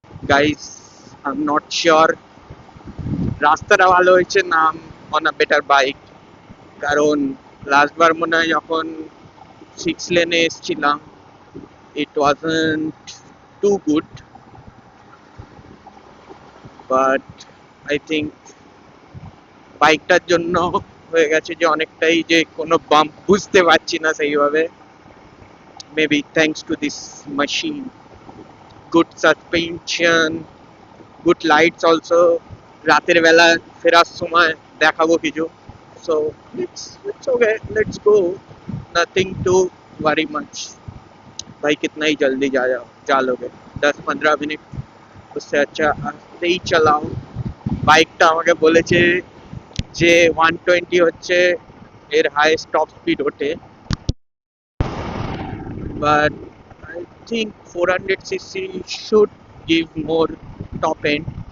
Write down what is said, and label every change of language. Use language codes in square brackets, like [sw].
[en] Guys, I'm not sure [bn] রাস্তাটা ভালো হয়েছে না অন আ বেটার বাইক, কারণ লাস্ট বার মনে হয় যখন 6 লেনে এসছিলাম, [en] it wasn't too good, but I think [bn] বাইকটার জন্য হয়ে গেছে যে অনেকটাই যে কোনো বাম্প বুঝতে পারছি না সেইভাবে, [en] Maybe thanks to this machine. Good suspension, good lights also, [bn] রাতের বেলা ফেরার সময় দেখাবো কিছু। [en] So it's okay, let's go, nothing to worry much. [hi] भाई कितना ही जल्दी जा लोगे, 10-15 मिनट, उससे अच्छा आस्ते ही चलाओ। [bn] বাইকটা আমাকে বলেছে যে 120 হচ্ছে এর হাইয়েস্ট টপ স্পিড ওঠে, [en] But I think 400 cc should give more top end.